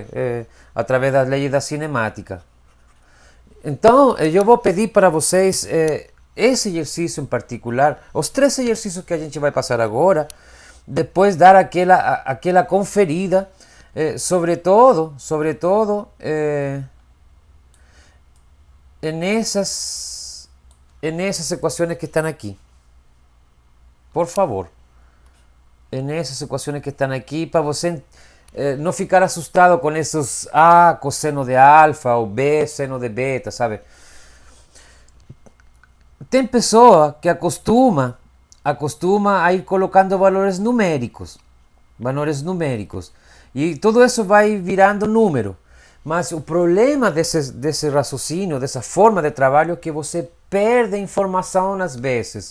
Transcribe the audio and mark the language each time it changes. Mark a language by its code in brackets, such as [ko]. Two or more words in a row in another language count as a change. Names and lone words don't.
[pt] Através das leis da cinemática. Então, eu vou pedir para vocês esse exercício em particular, os 3 exercícios que a gente vai passar agora, depois dar aquela conferida, sobretudo [es] en esas ecuaciones que están aquí. Por favor, en esas ecuaciones que están aquí, [pt] para você no ficar [es] asustado con esos A coseno de alfa o B seno de beta, [pt] sabe? Tem pessoa que acostuma a ir colocando valores numéricos, e todo isso vai virando número. Mas o problema desse raciocínio, dessa forma de trabalho, é que você perde informação às vezes.